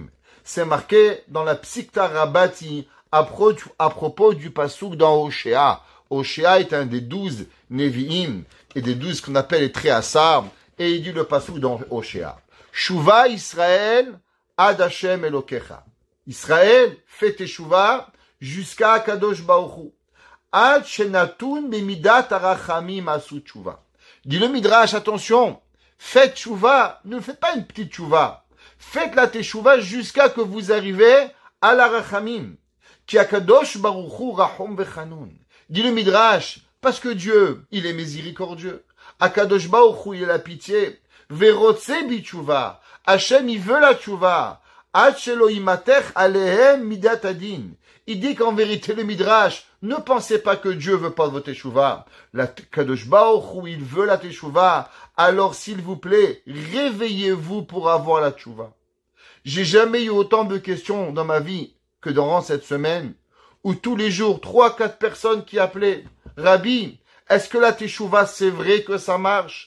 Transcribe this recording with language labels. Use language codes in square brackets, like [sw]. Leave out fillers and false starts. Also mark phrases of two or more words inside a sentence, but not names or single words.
[fr] C'est marqué dans la Psikta Rabati à propos du pasuk dans Oshéa. Oshéa est un des 12 Nevi'im et des 12 qu'on appelle les Tréassar, et il dit le pasuk dans Oshéa. [he] שובה ישראל עד השם אלוקיך. [fr] Israël fait teshuva jusqu'à [he] קדוש ברוך הוא. עד שנתון במידת הרחמים עשו תשובה. [fr] Dit le Midrash, attention, faites teshuva, ne faites pas une petite teshuva. Faites la teshuva jusqu'à que vous arrivez à la rachamim. [he] כי הקדוש ברוך הוא רחום וחנון. [fr] Dit le Midrash, parce que Dieu, il est miséricordieux. [he] הקדוש ברוך הוא, [fr] il a la pitié. [he] ורוצה בתשובה. [fr] Hachem, il veut la tshuva. [he] עד שלא ימתח עליהם מידת הדין. [fr] Il dit qu'en vérité, le Midrash, ne pensez pas que Dieu veut pas votre teshuva. [he] הקדוש ברוך הוא, [fr] il veut la teshuva. Alors, s'il vous plaît, réveillez-vous pour avoir la teshuva. J'ai jamais eu autant de questions dans ma vie que durant cette semaine, où tous les jours, 3-4 personnes qui appelaient, Rabbi, est-ce que la teshuva, c'est vrai que ça marche?